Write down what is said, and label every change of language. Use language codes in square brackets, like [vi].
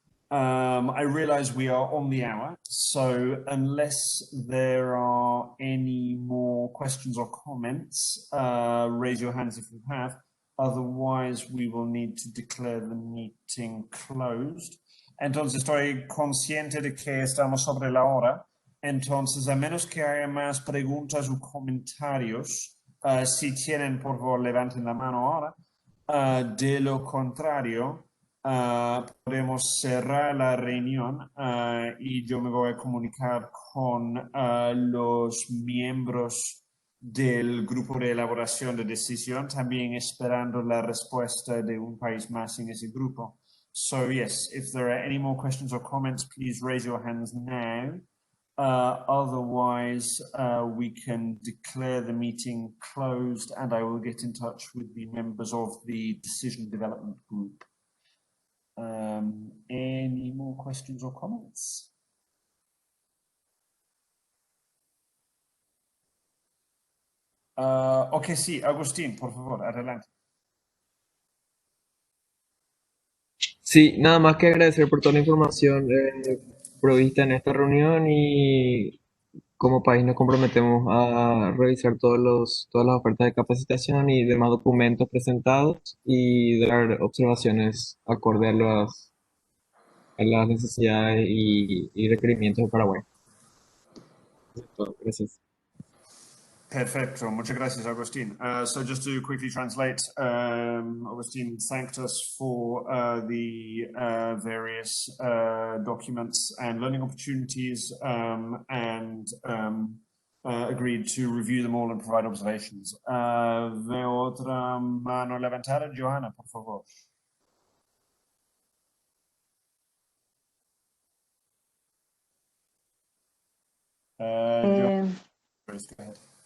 [en] I realize we are on the hour, so unless there are any more questions or comments, raise your hands if you have. Otherwise, we will need to declare the meeting closed. [es] Entonces, estoy consciente de que estamos sobre la hora. Entonces, a menos que haya más preguntas o comentarios, si tienen, por favor, levanten la mano ahora. De lo contrario, podemos cerrar la reunión, y yo me voy a comunicar con los miembros del grupo de elaboración de decisión, también esperando la respuesta de un país más en ese grupo. [en] So yes, if there are any more questions or comments, please raise your hands now. Otherwise, we can declare the meeting closed, and I will get in touch with the members of the decision development group. Any more questions or comments? [es] Ok, sí, Agustín, por favor, adelante. Sí, nada más que agradecer por toda la información provista en esta reunión y como país nos comprometemos a revisar todas las ofertas de capacitación y demás documentos presentados y dar observaciones acorde a las necesidades y requerimientos de Paraguay. Eso es todo. Gracias. Perfecto, muchas gracias, Agustín. [en] So just to quickly translate, Agustín thanked us for the various documents and learning opportunities, and agreed to review them all and provide observations. [es] Veo otra mano levantada. Johanna, por favor. [en] Johanna, please go ahead.